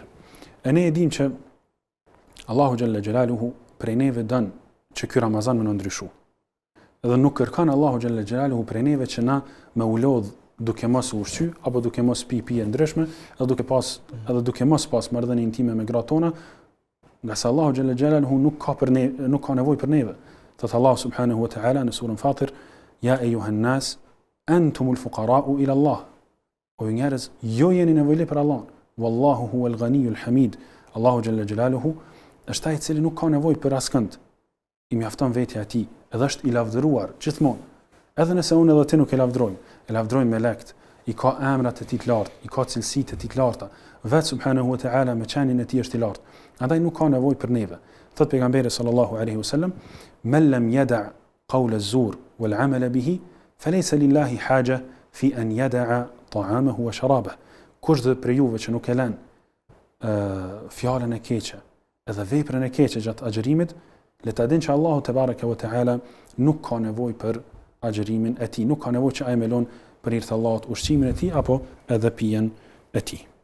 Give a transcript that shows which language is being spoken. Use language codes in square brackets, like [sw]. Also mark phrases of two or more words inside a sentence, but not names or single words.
[sq] E ne e dim që Allahu [ar] جل جلاله [sq] prej neve don që ky Ramazan më ndryshu. Edhe nuk kërkon Allahu [ar] جل جلاله [sq] prej neve që na me ulodh duke mos ushqy apo duke mos pi pije ndryshme, edhe duke mos pas marrëdhënie intime me gratë tona, nga sa Allahu [ar] جل جلاله [sq] nuk ka nevojë për neve. [ar] Thot Allah سبحانه وتعالى [sq] në surën [ar] Fatir: "يا أيها الناس أنتم الفقراء إلى الله." [sq] O njerëz, jo jeni nevojë për Allah. [ar] والله هو الغني الحميد. [sq] Allahu [ar] جل جلاله [sq] është ai i cili nuk ka nevojë për askënd. I mjafton vetja e tij, edhe është i lavdëruar gjithmonë. Edhe nëse unë edhe ti nuk e lavdërojmë me lekt, i ka emrat e tij të lartë, i ka cilësitë e tij të larta. Vet [ar] سبحانه وتعالى [sq] me qenin e tij është i lartë. Andaj nuk ka nevojë për neve. Thot pejgamberi [ar] صلى الله عليه وسلم: "من لم يدع قول الزور والعمل به، فليس لله حاجة في أن يدع طعامه وشرابه." [sq] Kushdo prej juve që nuk e lën fjalën e keqe edhe veprën e keqe gjatë agjerimit, le ta dinë që Allahu [ar] تبارك وتعالى [sq] nuk ka nevojë për agjerimin e tij, nuk ka nevojë që ai me lon për hir të Allahut ushqimin e tij apo edhe pijen e tij.